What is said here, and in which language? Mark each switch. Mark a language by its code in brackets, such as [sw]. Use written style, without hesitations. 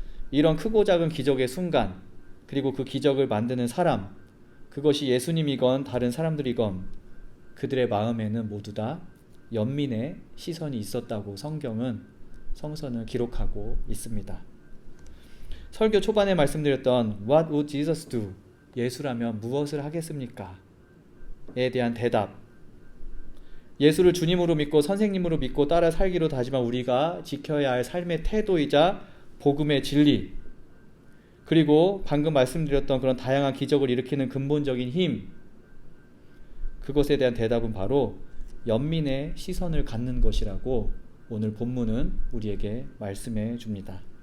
[ko] 이런 크고 작은 기적의 순간, 그리고 그 기적을 만드는 사람, 그것이 예수님이건 다른 사람들이건 그들의 마음에는 모두 다 연민의 시선이 있었다고 성서는 기록하고 있습니다. 설교 초반에 말씀드렸던 [en] What would Jesus do? [ko] 예수라면 무엇을 하겠습니까? 에 대한 대답, 예수를 주님으로 믿고 선생님으로 믿고 따라 살기로 다짐한 우리가 지켜야 할 삶의 태도이자 복음의 진리, 그리고 방금 말씀드렸던 그런 다양한 기적을 일으키는 근본적인 힘, 그것에 대한 대답은 바로 연민의 시선을 갖는 것이라고 오늘 본문은 우리에게 말씀해 줍니다.